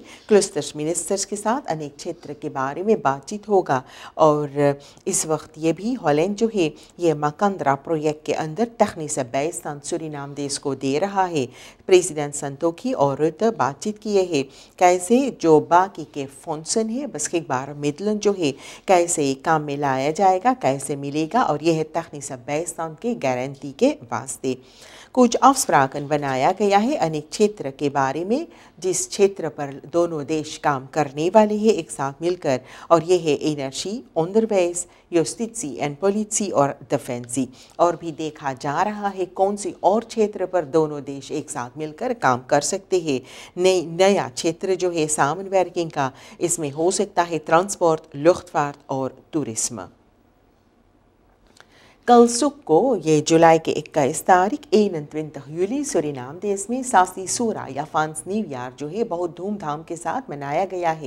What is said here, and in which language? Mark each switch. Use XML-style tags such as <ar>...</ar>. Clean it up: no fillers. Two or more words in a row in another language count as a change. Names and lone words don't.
<hns>क्लस्टर्स मिनिस्टर्स के साथ अनेक क्षेत्र के बारे में बातचीत होगा और इस वक्त ये भी हॉलैंड जो है ये मकंदरा प्रोजेक्ट के अंदर</hns> <nl>technische bijstand</nl> <hns>सूरीनाम देश को दे रहा है। प्रेसिडेंट संतोखी और रुtte बातचीत किए हैं कैसे जो बाकी के फंक्शन है</hns> <nl>beschikbare middelen</nl> <hns>जो है कैसे काम में लाया जाएगा, कैसे मिलेगा और यह</hns> <nl>technische bijstand</nl> <hns>के गारंटी के वास्ते कुछ अफस्प्राकन बनाया गया है अनेक क्षेत्र के बारे में जिस क्षेत्र पर दोनों देश काम करने वाले हैं एक साथ मिलकर और यह है एनर्जी,</hns> <nl>onderwijs, justitie एंड politie और डिफेंसी।</nl> <hns>और भी देखा जा रहा है कौन सी और क्षेत्र पर दोनों देश एक साथ मिलकर काम कर सकते हैं। नया क्षेत्र जो है सामनwerking का इसमें हो सकता है ट्रांसपोर्ट, luchtvaart और टूरिज्म। कल सुख को ये जुलाई के 21 तारीख 21 जूली सूरीनाम देश में सासी सूरा या फांस न्यू ईयर जो है बहुत धूमधाम के साथ मनाया गया है।</hns>